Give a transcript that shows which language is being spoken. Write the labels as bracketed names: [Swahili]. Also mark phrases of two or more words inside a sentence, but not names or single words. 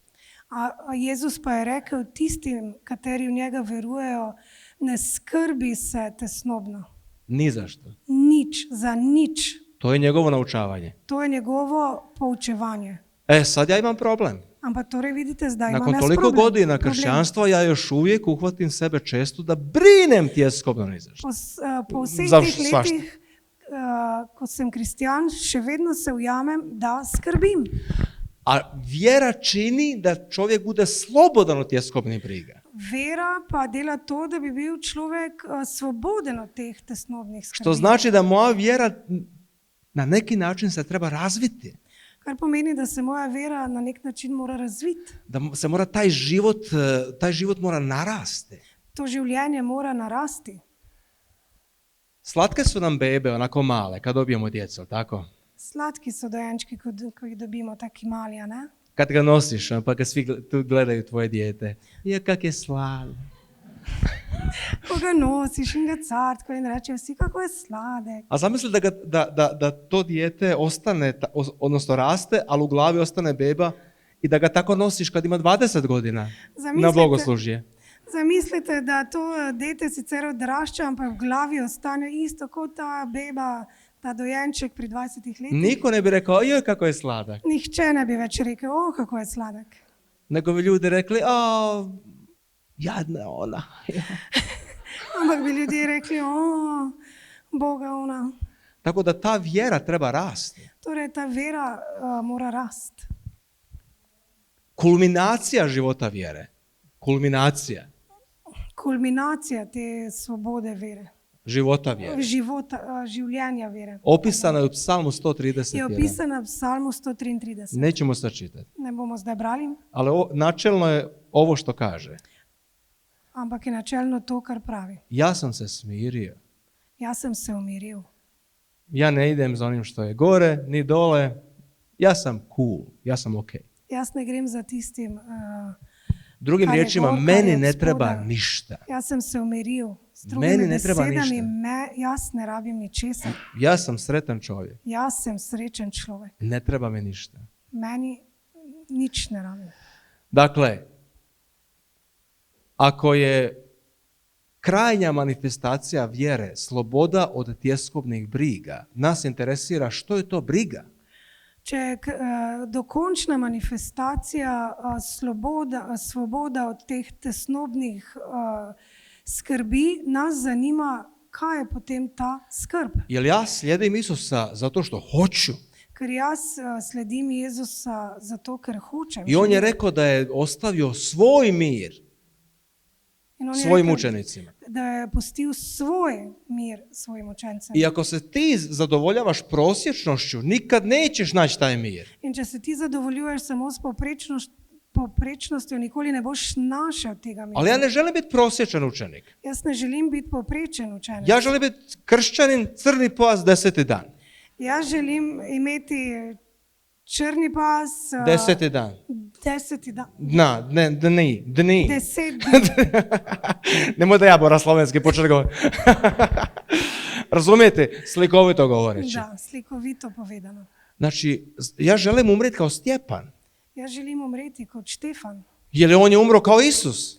[Slovenian] A Jezus pa je rekel tistim, kateri v njega verujejo, ne skrbi se tesnobno. [Croatian] Ni za što. [Slovenian] Nič, za nič. [Croatian] To je njegovo naučavanje. [Slovenian] To je njegovo poučevanje. [Croatian] Sad ja imam problem. [Slovenian] Ampak torej vidite, zdaj imam [Croatian] Nakon [Slovenian] jaz [Croatian] toliko [Slovenian] problem. [Croatian] godina kršćanstva ja još uvijek uhvatim sebe često da brinem tjeskobno ni za što. [Slovenian] Po vseh [Croatian] Za [Slovenian] teh [Croatian] svašta. [Slovenian] letih, ko sem kristjan, še vedno se ujamem, da skrbim. [Croatian] A vjera čini da čovjek bude slobodan od tjeskobnih briga. [Slovenian] Vera pa dela to, da bi bil človek svoboden od teh tesnobnih skrbi. [Croatian] Što znači da moja vjera na neki način se treba razviti. [Slovenian] Kar pomeni, da se moja vera na nek način mora razviti. [Croatian] Da se mora taj život mora narasti. [Slovenian] To življenje mora narasti. [Croatian] Slatke su nam bebe, onako male, kad dobijemo djecu, tako? [Slovenian] Slatki so dojenčki, ko jih dobimo, taki mali, a ne? [Croatian] Kad ga nosiš, pa kad svi tu gledaju tvoje dijete. Ja, kak je slatko. [Slovenian] Ko ga nosiš in ga cartko in reče vsi, kako je sladek. [Croatian] A zamisli da to dijete ostane, odnosno raste, ali u glavi ostane beba i da ga tako nosiš kad ima 20 godina na bogoslužje. [Slovenian] Zamislite, da to dete sicer odrašča, ampak v glavi ostane isto kot ta beba, ta dojenček pri 20 letih. [Croatian] Niko ne bi rekao, joj, kako je sladak. [Slovenian] Nihče ne bi več rekel, o, kako je sladek. [Croatian] Nego bi ljudi rekli, o, jadna ona. [Slovenian] Ampak bi ljudje rekli, o, Boga ona. [Croatian] Tako da ta vjera treba rasti. [Slovenian] Torej, ta vera mora rasti. [Croatian] Kulminacija života vjere. [Slovenian] Kulminacija te svobode vere. [Croatian] Života vjere. [Slovenian] Življenja vere. [Croatian] Opisana je u Psalmu 131. [Slovenian] Je opisana v Psalmu 133. [Croatian] Nećemo sad čitati. [Slovenian] Ne bomo zdaj brali. [Croatian] Ali načelno je ovo što kaže. [Slovenian] Ampak je načelno to, kar pravi. [Croatian] Ja sam se smirio. [Slovenian] Ja sam se umiril. [Croatian] Ja ne idem za onim što je gore, ni dole. Ja sam cool. Ja sam ok. [Slovenian] Jaz ne grem za tistim, [Croatian] Drugim riječima, meni ne treba ništa. [Slovenian] Jaz sem se umiril. S drugimi besedami, jaz ne rabim ničesar. [Croatian] Ja sam sretan čovjek. [Slovenian] Jaz sem srečen človek. [Croatian] Ne treba mi ništa. [Slovenian] Meni nič ne rabim. [Croatian] Dakle, ako je krajnja manifestacija vjere sloboda od tjeskobnih briga, nas interesira što je to briga. [Slovenian] Če je dokončna manifestacija svoboda od teh tesnobnih skrbi, nas zanima, kaj je potem ta skrb. [Croatian] Jel ja slijedim Isusa zato što hoću? [Slovenian] Ker jaz sledim Jezusa zato, ker hočem. [Croatian] I on je rekao da je ostavio svoj mir svojim učenicima. [Slovenian] Da je pustil svoj mir svojim učencem. [Croatian] I ako se ti zadovoljavaš prosječnošću, nikad nećeš naći taj mir. [Slovenian] In če se ti zadovoljuješ samo s povprečnostjo, nikoli ne boš našel tega mira. [Croatian] Ali ja ne želim biti prosječan učenik. [Slovenian] Jaz ne želim biti povprečen učenik. [Croatian] Ja želim biti kršćanin, crni pas, 10. dan. [Slovenian] Jaz želim imeti črni pas. 10. dan. [Croatian] 10. dan. [Slovenian] Dni. 10 dni. [Croatian] Nemoj da ja moram slovenski početi govoriti. Razumijete? Slikovito govoreći. [Slovenian] Da, slikovito povedano. [Croatian] Znači, ja želim umreti kao Stjepan. [Slovenian] Ja želim umreti kot Štefan. [Croatian] Jer on je umro kao Isus.